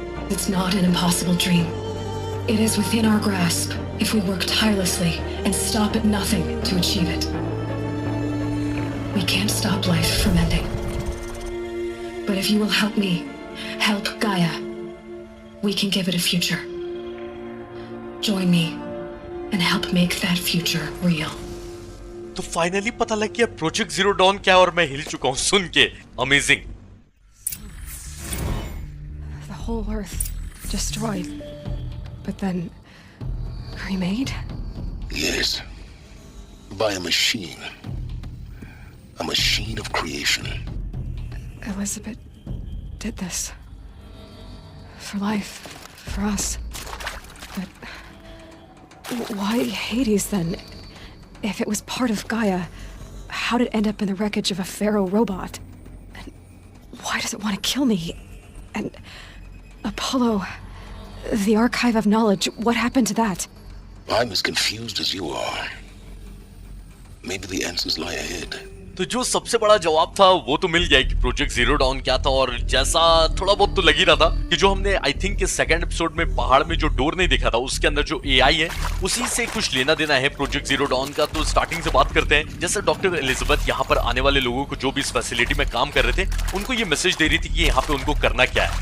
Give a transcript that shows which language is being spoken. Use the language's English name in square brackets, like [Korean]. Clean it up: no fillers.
[English] It's not an impossible dream. It is within our grasp if we work tirelessly and stop at nothing to achieve it. We can't stop life from ending. But if you will help me, help Gaia, we can give it a future. Join me and help make that future real. [Hindi] तो finally पता लग गया project zero don क्या है और मैं हिल चुका हूँ सुन के। [English] Amazing. The whole Earth destroyed, but then remade? Yes. By a machine. A machine of creation. Elizabeth did this. For life. For us. But why Hades then? If it was part of Gaia, how did it end up in the wreckage of a Pharaoh robot? And why does it want to kill me? And Apollo, the archive of knowledge, what happened to that? I'm as confused as you are. Maybe the answers lie ahead. [Hindi] तो जो सबसे बड़ा जवाब था वो तो मिल गया कि प्रोजेक्ट जीरो डॉन क्या था। और जैसा थोड़ा बहुत तो लग ही रहा था कि जो हमने [English] I think [Hindi] के सेकंड एपिसोड में पहाड़ में जो डोर नहीं देखा था उसके अंदर जो एआई है उसी से कुछ लेना देना है प्रोजेक्ट जीरो डॉन का। तो स्टार्टिंग से बात करते हैं। जैसे डॉक्टर एलिजाबेथ यहाँ पर आने वाले लोगों को जो भी इस फैसिलिटी में काम कर रहे थे उनको ये मैसेज दे रही थी कि यहाँ पे उनको करना क्या है।